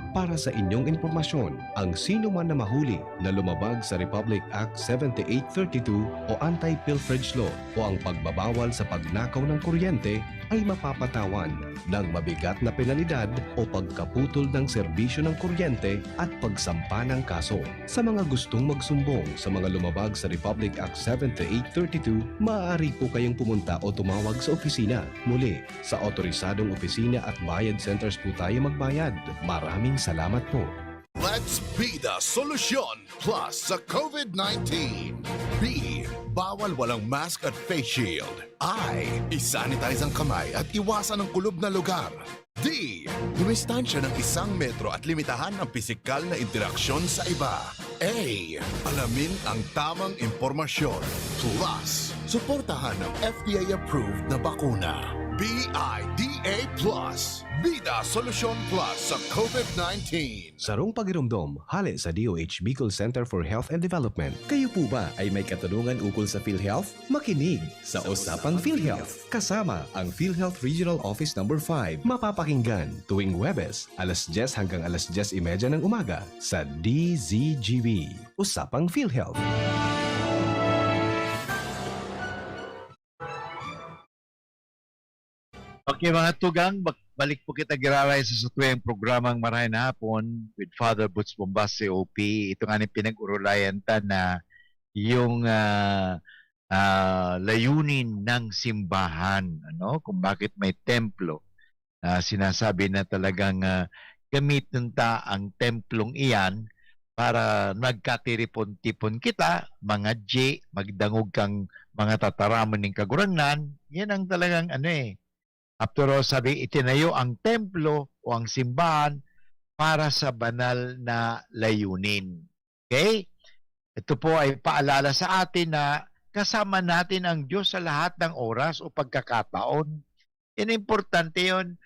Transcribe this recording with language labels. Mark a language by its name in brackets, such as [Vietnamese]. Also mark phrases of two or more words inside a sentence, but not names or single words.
[Filipino] Para sa inyong impormasyon, ang sino man na mahuli na lumabag sa Republic Act 7832 o Anti-Pilferage Law o ang pagbabawal sa pagnakaw ng kuryente ay mapapatawan ng mabigat na penalidad o pagkaputol ng serbisyo ng kuryente at pagsampa ng kaso. Sa mga gustong magsumbong sa mga lumabag sa Republic Act 7832, maaari po kayong pumunta o tumawag sa opisina. Muli, sa otorisadong opisina at bayad centers po tayo magbayad. Maraming salamat po. [English] Let's be the [Filipino] solusyon plus sa COVID-19. B. Bawal walang mask at face shield. I. Isanitize ang kamay at iwasan ang kulob na lugar. D. Dumistansya ng 1 metro at limitahan ang pisikal na interaksyon sa iba. A. Alamin ang tamang impormasyon. Plus, suportahan ang FDA-approved na bakuna. BIDA Plus. Bida Solusyon Plus sa COVID-19. [Bikol] Sarong pagirumdom, hali sa DOH Bicol Center for Health and Development. [Filipino] Kayo po ba ay may katanungan ukol sa PhilHealth? Makinig sa Usapang PhilHealth. Kasama ang PhilHealth Regional Office No. 5. Mapapakinggan tuwing Huwebes, alas 10 hanggang alas 10:30 ng umaga sa DZGB. Usapang PhilHealth. [Bikol] Okay mga tugang, balik po kita giraray sa tuwing programang Marahin Hapon with Father Butz Bombase OP. [Filipino] Ito nga ni pinag-urulayan ta na yung layunin ng simbahan, kung bakit may templo. Sinasabi na talagang gamitin ta ang templong iyan para nagkatiripon-tipon kita, mga J, magdangog kang mga tataramon ng kagurangnan. Yan ang talagang [English] After all, [Filipino] sabi, itinayo ang templo o ang simbahan para sa banal na layunin. Okay? Ito po ay paalala sa atin na kasama natin ang Diyos sa lahat ng oras o pagkakataon. Yan importante yun.